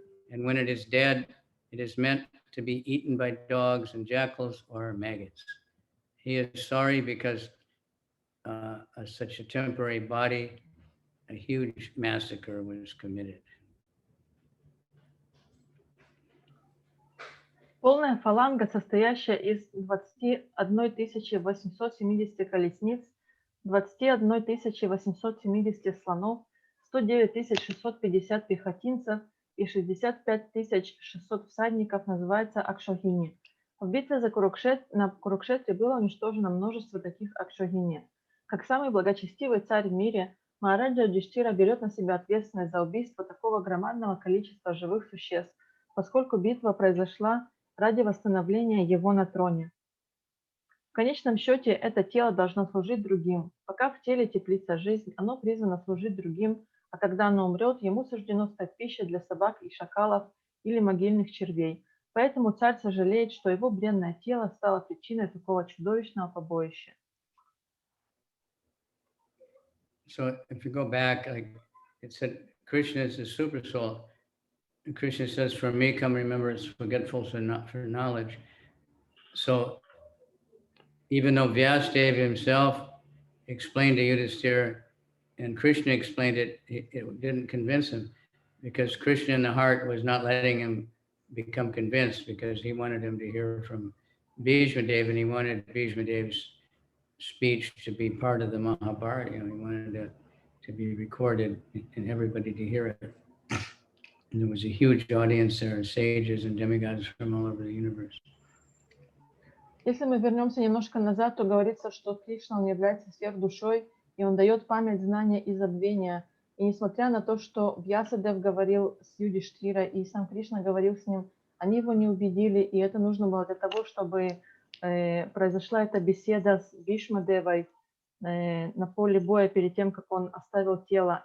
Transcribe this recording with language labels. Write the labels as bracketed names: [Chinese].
[English] And when it is dead, it is meant to be eaten by dogs and jackals or maggots. He is sorry because such a temporary body, a huge massacre was committed. [Russian] Полная фаланга, состоящая из 21 870 колесниц, 21 870 слонов, 109 650 пехотинцев и 65 600 всадников, называется Акшохини. В битве на Курукшетре было уничтожено множество таких Акшохини. Как самый благочестивый царь в мире, Махараджа Юдхиштхира берет на себя ответственность за убийство такого громадного количества живых существ, поскольку битва произошла ради восстановления его на троне. В конечном счете, это тело должно служить другим. Пока в теле теплится жизнь, оно призвано служить другим, а когда оно умрет, ему суждено стать пищей для собак и шакалов или могильных червей. Поэтому царь сожалеет, что его бренное тело стало причиной такого чудовищного побоища. [English] So if you go back, like it said, Krishna is the super soul. And Krishna says, "For me, come remembrance, forgetful for knowledge." So even though Vyasadeva himself explained to Yudhishthira, and Krishna explained it, it didn't convince him, because Krishna in the heart was not letting him become convinced, because he wanted him to hear from Bhīṣmadeva, and he wanted Bhīṣmadeva's speech to be part of the Mahabharata. He wanted it to be recorded and everybody to hear it. And there was a huge audience there, sages and demigods from all over the universe. [Russian] Если мы вернемся немножко назад, то говорится, что Кришна, он является сверхдушой, и он дает память, знания и забвения. И несмотря на то, что Вьясадев говорил с Юдиштхирой и сам Кришна говорил с ним, они его не убедили, и это нужно было для того, чтобы произошла эта беседа с Бхишмадевой на поле боя перед тем, как он оставил тело.